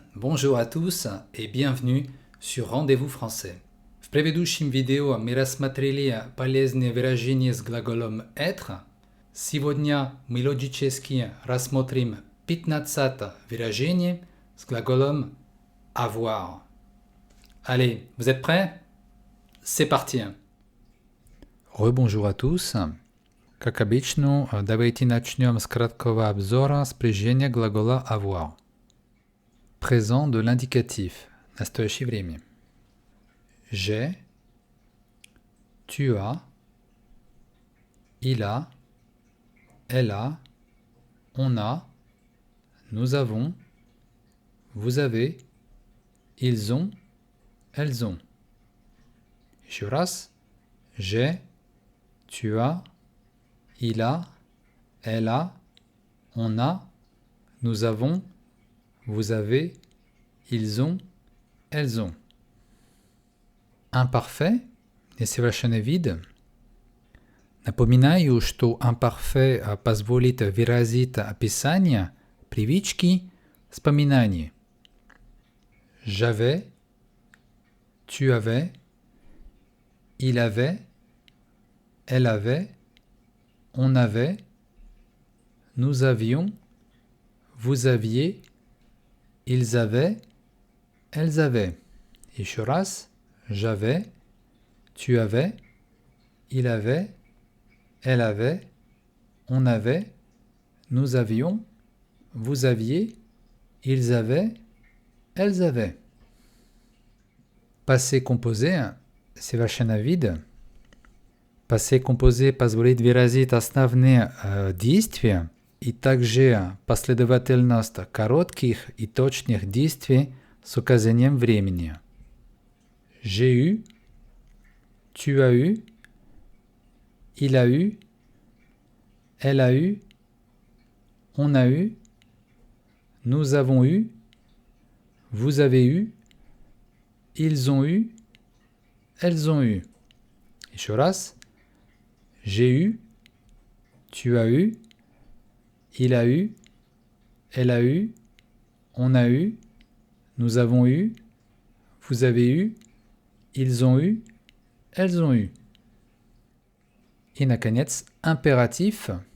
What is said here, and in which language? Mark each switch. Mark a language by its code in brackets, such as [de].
[fr] Bonjour à tous и bienvenue sur Rendez-vous français. [ru] В предыдущем видео мы рассмотрели полезные выражения с глаголом être. Сегодня мы логически рассмотрим 15 выражение с глаголом avoir. [fr] Allez, vous êtes prêts? C'est parti! Rebonjour à tous. [ru] Как обычно, давайте начнем с краткого обзора спряжения глагола avoir. [fr] Présent de l'indicatif. [ru] Настоящее время. [fr] J'ai, tu as, il a, elle a, on a, nous avons, vous avez, ils ont, elles ont. [ru] Еще раз. [fr] J'ai, tu as, il a, elle a, on a, nous avons, vous avez, ils ont, elles ont. [ru] Imparfait, несовершенный вид. Напоминаю, что имперфе позволит выразить описание, привычки, вспоминания. [fr] J'avais, tu avais, il avait, elle avait, on avait, nous avions, vous aviez, ils avaient, elles avaient. [ru] Еще раз. [fr] J'avais, tu avais, il avait, elle avait, on avait, nous avions, vous aviez, ils avaient, elles avaient. [ru] Passé composé, совершенно вид. Passé composé позволит выразить основные действия и также последовательность коротких и точных действий с указанием времени. [fr] J'ai eu, tu as eu, il a eu, elle a eu, on a eu, nous avons eu, vous avez eu, ils ont eu, elles ont eu. [ru] Еще раз. [fr] J'ai eu, tu as eu, il a eu, elle a eu, on a eu, nous avons eu, vous avez eu, ils ont eu, elles ont eu. [ru] И, наконец, impératif.